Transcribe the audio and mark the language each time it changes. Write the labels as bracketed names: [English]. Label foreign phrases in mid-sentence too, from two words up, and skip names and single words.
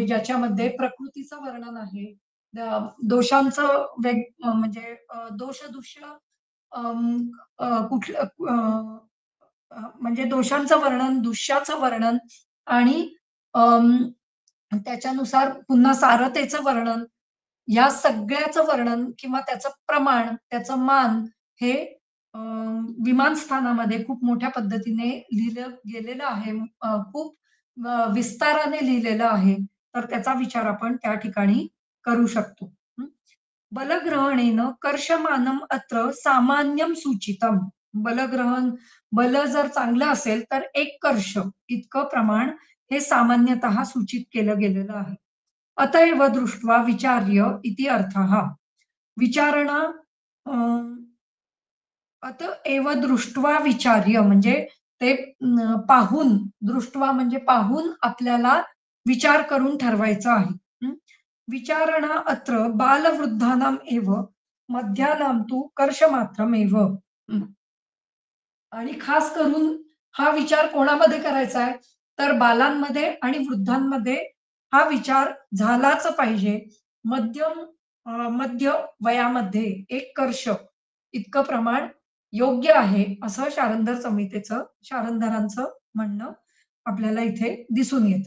[Marathi] ज्याच्यामध्ये प्रकृतीचं वर्णन आहे. दोषांचं म्हणजे दोष-दूष्य अं, कुठलं म्हणजे दोषांचं वर्णन, दुष्याचं वर्णन आणि अं, त्याच्यानुसार पुन्हा सारतेचं वर्णन, या सगळ्याचं वर्णन किंवा त्याचं प्रमाण, त्याचं मान हे अ, विमान स्थानामध्ये खूप मोठ्या पद्धतीने लिहिलं गेलेलं आहे. खूप विस्ताराने लिहिलेलं आहे. तर त्याचा विचार आपण त्या ठिकाणी करू शकतो. हं. [Sanskrit] बलग्रहणेन कर्षमानम अत्र सामान्यम सूचितम. [Marathi] बलग्रहण बल जर चांगलं असेल तर 1 कर्ष इतकं प्रमाण हे सामान्यतः सूचित केलं गेलेलं आहे. [Sanskrit] अतएव दृष्ट्वा विचार्य इति अर्थः. [Marathi] विचारणा अ, [Sanskrit] अतएव दृष्ट्वा विचार्य [Marathi] म्हणजे ते पाहून, दृष्ट्वा म्हणजे पाहून आपल्याला विचार करून ठरवायचं आहे. हं. [Sanskrit] विचारणा अत्र बालवृद्धानाम एव मध्यानाम तु कर्षमात्रमेव. हं. [Marathi] आणि खास करून हा विचार कोणामध्ये करायचा आहे? तर बालांमध्ये आणि वृद्धांमध्ये हा विचार झालाच पाहिजे. मध्य वयामध्ये 1 वर्ष इतकं प्रमाण योग्य आहे, असं शारंधरांचं म्हणणं आपल्याला इथे दिसून येते.